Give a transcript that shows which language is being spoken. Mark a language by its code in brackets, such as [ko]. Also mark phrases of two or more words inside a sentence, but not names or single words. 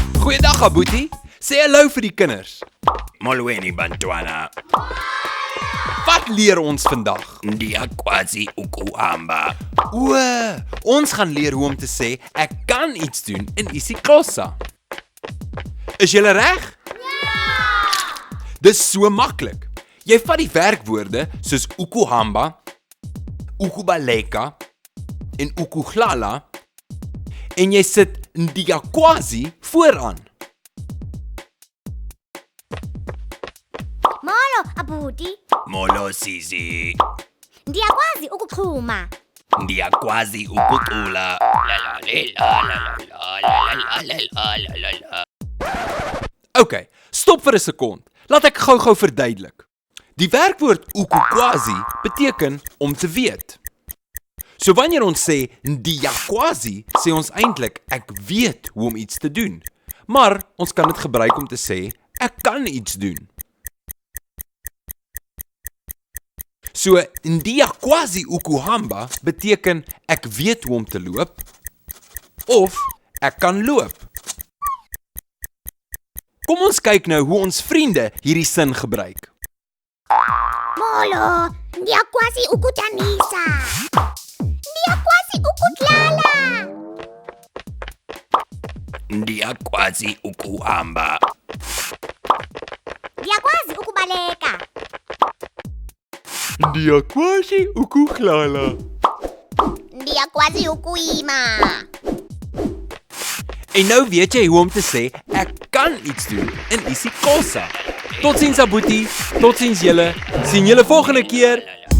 [af] Goeiedag, Abuti. Sê hallo vir die kinders. [xh] Molweni bantwana, [af] Wat leer ons vandag? [xh] ndiyakwazi ukuhamba. [af] O, ons gaan leer hoe om te sê ek kan iets doen in isiXhosa. Is julle reg? Ja! Dis so maklik. Jy vat die werkwoorde soos [xh] ukuhamba, ukubaleka [af] en ukuhlala en jy sit ndiyakwazi vooraan. [xh] Molo, Abuti. Molo sisi, Ndiyakwazi ukuxhuma. ndiyakwazi ukucula. La la la la la la la la la la la. [af] Okay, stop vir 'n sekond. Laat ek gou-gou verduidelik. Die werkwoord ukukwazi beteken om te weet. So wanneer ons sê ndiyakwazi, sê ons eintlik ek weet hoe om iets te doen. Maar ons kan dit gebruik om te sê ek kan iets doen. So [xh] ndiyakwazi ukuhamba [af] beteken ek weet hoe om te loop of ek kan loop. Kom ons kyk nou hoe ons vriende hierdie sin gebruik. [xh] Molo, ndiyakwazi ukudanisa. Ndiyakwazi ukudlala. Ndiyakwazi ukuhamba. Ndiyakwazi ukubaleka. Ndiyakwazi ukuhlala. Ndiyakwazi ukuyima. [af] En nou weet jy hoe om te sê ek kan iets doen in isiXhosa. Totsiens Abuti, totsiens julle. Sien julle volgende keer.